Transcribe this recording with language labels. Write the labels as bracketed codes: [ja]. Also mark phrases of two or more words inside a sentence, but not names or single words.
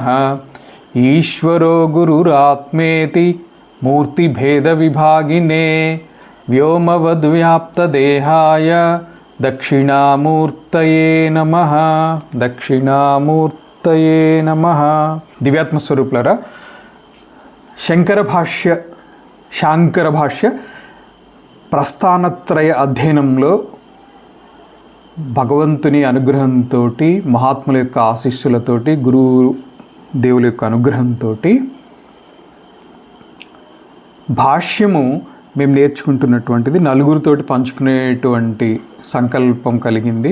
[sa] ईश्वरो गुरुरात्मेति मूर्तिभेदविभागिने व्योमवद्व्याप्तदेहाय दक्षिणामूर्तये नमः. दक्षिणामूर्तये नमः. [te] दिव्यात्मस्वरूपुलारा, శాంకర భాష్య ప్రస్థానత్రయ అధ్యయనంలో భగవంతుని అనుగ్రహంతో, మహాత్ముల యొక్క ఆశీస్సులతోటి, గురువు దేవుల యొక్క అనుగ్రహంతో భాష్యము మేము నేర్చుకుంటున్నటువంటిది నలుగురితోటి పంచుకునేటువంటి సంకల్పం కలిగింది.